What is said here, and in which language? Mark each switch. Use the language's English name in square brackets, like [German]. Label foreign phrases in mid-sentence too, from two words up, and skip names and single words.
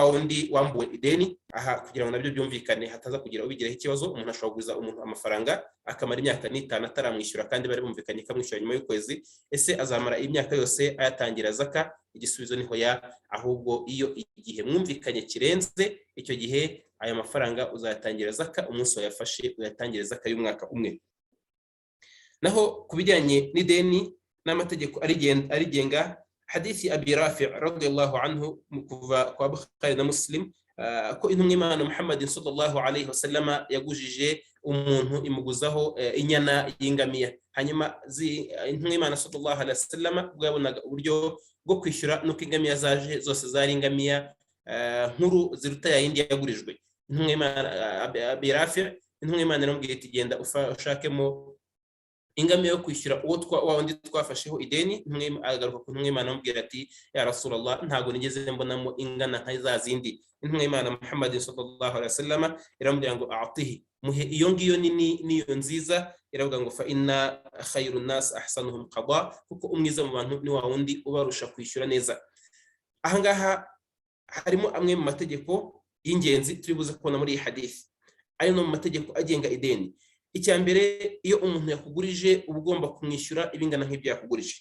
[Kinyarwanda] Undi wambuwe ideni, aha kugira ngo nabyo byumvikane hataza kugira ubigiraho ikibazo, umuntu ashobora kuguza umuntu amafaranga akamara imyaka 5 ataramwishyura kandi bari bumvikanye kamwishyura nyuma y'ukwezi, ese azamara imyaka yose ayatangira zaka? Igisubizo niho ya, ahubwo iyo igihe mwumvikanye kirenze icyo gihe aya mafaranga uzayatangira zaka, umunsi wayafashe uyatangire zaka y'umwaka umwe. Naho kubijyanye n'ideni n'amategeko arigenga, hadithi Abi Rafi' [Arabic] رضي الله عنه [Kinyarwanda] kuva kwa Bukhari na Muslim, ko intumwa y'Imana Muhammad [Arabic] صلى الله عليه وسلم [Kinyarwanda] yagujije umuntu imuguzaho inyana y'ingamiya, hanyuma intumwa y'Imana [Arabic] صلى الله عليه وسلم [Kinyarwanda] bwabonaga uburyo bwo kwishyura nuko ingamiya zaje zose zari ingamiya nkuru ziruta ya yindi yagurijwe. Intumwa y'Imana Abi Rafi' intumwa y'Imana iramubwira iti genda ushakemo ingamiya yo kwishyura wa wundi twafasheho ideni. Agaruka ku ntumwa y'Imana amubwira ati [Arabic] يا رسول الله, [Kinyarwanda] ntago nigeze mbonamo ingana nka za zindi. Intumwa y'Imana Muhammad [Arabic] صلى الله عليه وسلم [Kinyarwanda] iramubwira ngo atihi, muhe iyo ngiyo nini niyo nziza. Iravuga ngo [Arabic] فإن خير الناس أحسنهم قضاء, [Kinyarwanda] kuko umwiza mu bantu ni wa wundi ubarusha kwishyura neza. Ahangaha harimo amwe mu mategeko y'ingenzi turi buze kubona muri iyi hadith, ayo no mu mategeko agenga ideni. Icyambere, iyo umuntu yakugurije uba ugomba kumwishyura ibingana nk'ibyo yakugurije.